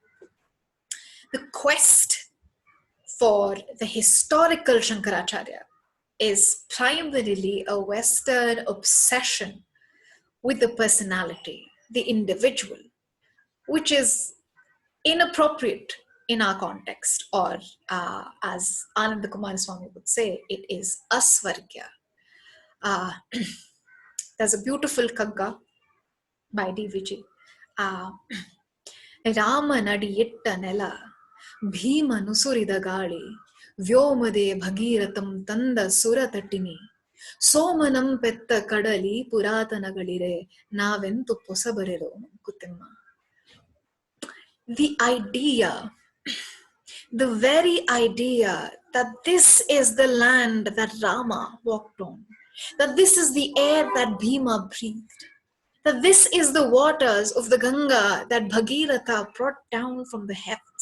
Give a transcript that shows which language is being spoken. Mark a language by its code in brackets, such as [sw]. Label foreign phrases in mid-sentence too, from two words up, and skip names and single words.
[en] The quest for the historical Shankaracharya is primarily a Western obsession with the personality, the individual, which is inappropriate in our context, or as Ananda Kumara Swami would say, it is asvargya. There's a beautiful Kagga by DVG [kn] ರಾಮನಡಿಯಿಟ್ಟ ನೆಲ ಭೀಮನುಸುರಿದ ಗಾಳಿ ವ್ಯೋಮದೆ ಭಗೀರಥಂ ತಂದ ಸುರತಟಿನಿ ಸೋಮನಂ ಪೆತ್ತ ಕಡಲಿ ಪುರಾತನಗಳಿರೆ ನಾವೆಂತು ಪೊಸಬರೆರೋ ಮಂಕುತಿಮ್ಮ. [en] The idea, the very idea that this is the land that Rama walked on, that this is the air that Bhima breathed, that this is the waters of the Ganga that Bhagiratha brought down from the heavens.